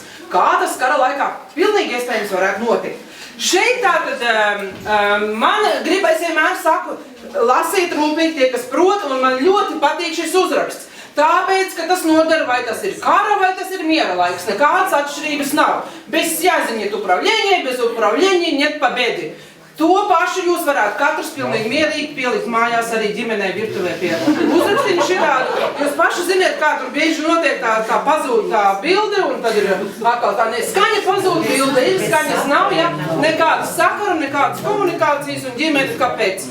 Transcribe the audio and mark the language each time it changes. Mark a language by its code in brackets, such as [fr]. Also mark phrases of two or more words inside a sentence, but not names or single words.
[lv] Kā tas kara laikā pilnīgi iespējams varētu notikt. Šeit tātad man gribēs vienmēr saku, lasiet rūpīgi tie, kas prot, un man ļoti patīk šis uzraksts. Tāpēc, ka tas nodara, vai tas ir kara, vai tas ir miera laiks. Nekādas atšķirības nav. [ru] Без связи нет управления, без управления нет победы. [lv] To pašu jūs varētu katrs pilnīgi mierīgi pielikt mājās arī ģimenei virtuvē pie uzrakstiņa šitādu. Jūs paši ziniet, kā tur bieži notiek tā pazūd tā bilde, un tad ir atkal tā skaņa pazūd bilde, ir skaņas nav, ja? Nekādas sakaru, nekādas komunikācijas un ģimenes kāpēc.